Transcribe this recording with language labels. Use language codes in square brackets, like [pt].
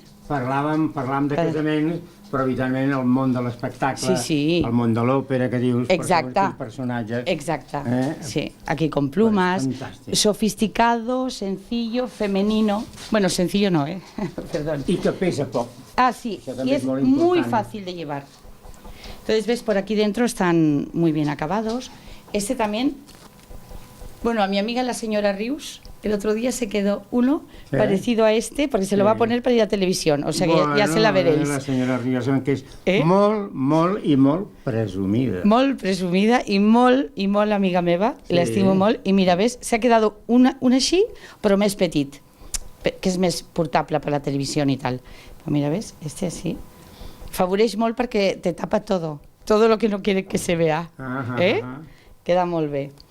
[ca] Parlàvem de casaments, però evidentment el món de l'espectacle, el món de l'òpera que dius, exacte, personatges... Exacte, sí. [es] Aquí con plumas, sofisticado, sencillo, femenino... Bueno, sencillo no, perdón. Y que pesa poc. Ah, sí, y es muy fácil de llevar. Entonces, ves, por aquí dentro están muy bien acabados. Este también... Bueno, a mi amiga la señora Rius, el otro día se quedó uno parecido a este, porque se lo va a poner para ir a televisión, o sea que ja se la veréis. [ca] La senyora Rius, que és molt i molt presumida. Molt presumida i molt amiga meva, l'estimo molt, i mira, ves, s'ha quedat un així, però més petit, que és més portable per la televisió i tal. Però mira, ves, este així, favoreix molt perquè [es] te tapa todo lo que no quiere que se vea, [ca] queda molt bé.